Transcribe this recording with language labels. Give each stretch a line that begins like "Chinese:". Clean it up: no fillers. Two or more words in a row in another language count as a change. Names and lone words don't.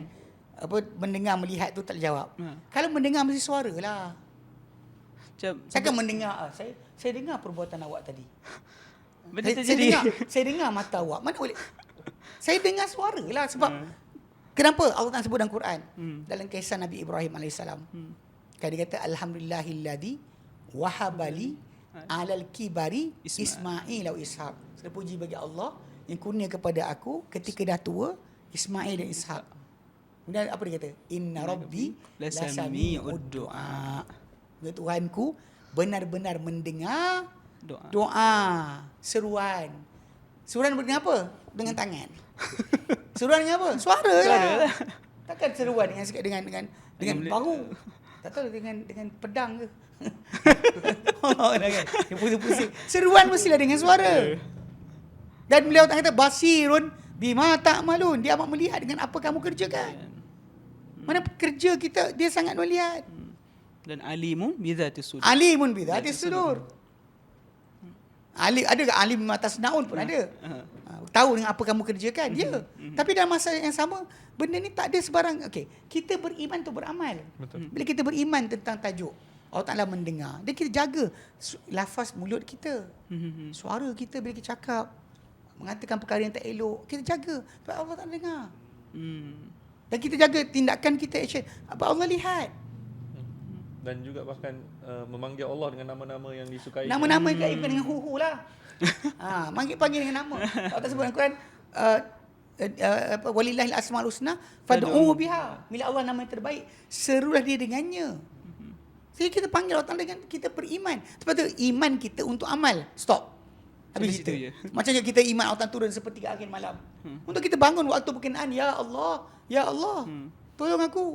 Malay: Apa mendengar melihat tu tak dijawab. Kalau mendengar mesti suara lah. Macam Saya akan mendengar saya dengar perbuatan awak tadi. benda Saya terjadi. saya dengar mata awak. Mana boleh? Saya dengar suara lah sebab kenapa Allah tak sebut dalam Quran? Dalam kisah Nabi Ibrahim AS. Kan dia kata
Arabic: الحمد لله الذي وهب لي على الكبر إسماعيل وإسحاق.
Malay: Segala puji bagi Allah yang kurnia kepada aku ketika dah tua Ismail dan Ishaq. Kemudian apa dia kata?
Arabic: إن ربي لسميع الدعاء.
Malay: Tuhanku benar-benar mendengar doa, seruan. Seruan dengan apa? Dengan tangan. Seruan dengan apa? Suara lah. Takkan seruan dengan bahu. Tak tahu dengan pedang ke. Kan? Dia pusing-pusing. Seruan mestilah dengan suara. Dan beliau tak kata
Arabic: بصير بما تعملون.
Malay: Dia amat melihat dengan apa kamu kerjakan. Mana kerja kita dia sangat melihat.
Arabic: Dan عليم بذات الصدور. عليم بذات الصدور.
Malay: Ada ke alim atas naun pun ada. Tahu dengan apa kamu kerjakan dia. Tapi dalam masa yang sama benda ni tak ada sebarang. Okey, kita beriman tu beramal. Betul. Bila kita beriman tentang tajuk Allah Ta'ala mendengar, dan kita jaga lafaz mulut kita, suara kita bila kita cakap, mengatakan perkara yang tak elok, kita jaga sebab Allah tak dengar. Dan kita jaga tindakan kita, action. Apa Allah lihat. Dan juga bahkan memanggil Allah dengan nama-nama yang disukai. Nama-nama yang bukan dengan hu lah. Panggil dengan nama. Allah tak sebut dalam Quran
Arabic: ولله الأسماء الحسنى فادعوه بها.
Malay: Bila Allah nama yang terbaik, serulah dia dengannya. Jadi kita panggil Allah Ta'ala dengan kita beriman. Sebab tu iman kita untuk amal. Stop. Habis Sampai itu. situ je. Macam kita iman Allah Ta'ala turun sepertiga akhir malam. Untuk kita bangun waktu berkenaan,
Arabic: يا الله,
Malay: tolong aku.